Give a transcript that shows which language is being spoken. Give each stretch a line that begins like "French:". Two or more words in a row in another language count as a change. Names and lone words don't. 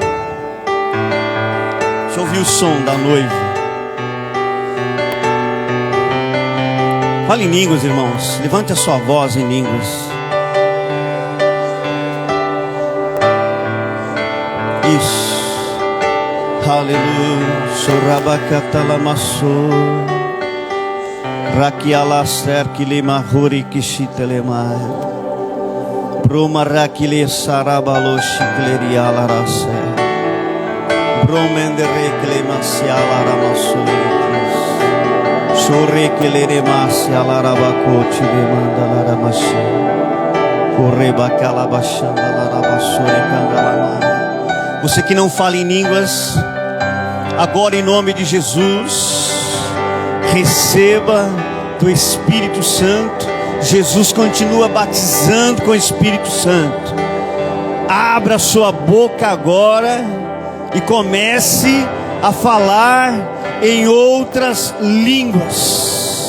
Portuguese: Deixa eu ouvir o som da noiva. Fale em línguas, irmãos. Levante a sua voz em línguas. Isso. Aleluia. Sorabakatalamasso. Rakialaster kilimahuri kishitelemai. Broma rakile sarabaloshi klerialarase. Bromendere klemasialaramassuritis. Shore keleremasialarabakochi demandalaramashi. Korebakalabashandalarabasuri kandalamai. Você que não fala em línguas, agora em nome de Jesus, receba do Espírito Santo. Jesus continua batizando com o Espírito Santo. Abra sua boca agora e comece a falar em outras línguas.